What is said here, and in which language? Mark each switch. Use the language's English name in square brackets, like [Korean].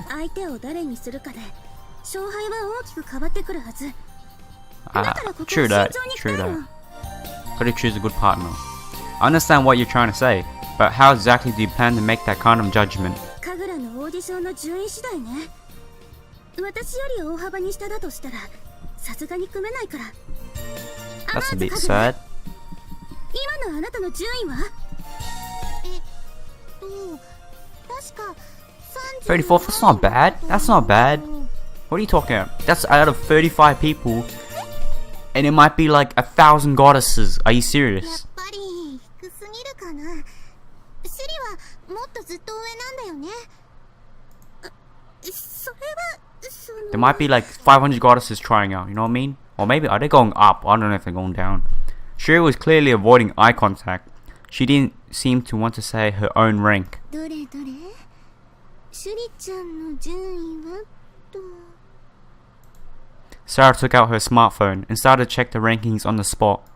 [Japanese] 相手を誰にするかで勝敗は大きく変わってくるはず。 [English] True that. True that. Gotta choose a good partner. I understand what you're trying to say, but how exactly do you plan to make that kind of judgment? [Japanese] 神楽のオーディションの順位次第ね。私より大幅に下だとしたらさすがに組めないから。 [English] That's a bit sad. [Japanese] 今のあなたの順位は？確か [English] 34th, that's not bad. That's not bad. What are you talking about? That's out of 35 people. And it might be like 1,000 goddesses. Are you [Japanese] やっ [English] serious? [Japanese] ぱり低すぎるかな。シュリはもっとずっと上なんだよね。それはその [English] There might be like 500 goddesses trying out, you know what I mean? Or maybe, are they going up? I don't know if they're going down. Shuri was clearly avoiding eye contact. She didn't seem to want to say her own rank. [Japanese] どれどれシュリちゃんの順位はと [English] Sarah took out her smartphone and started to check the rankings on the spot.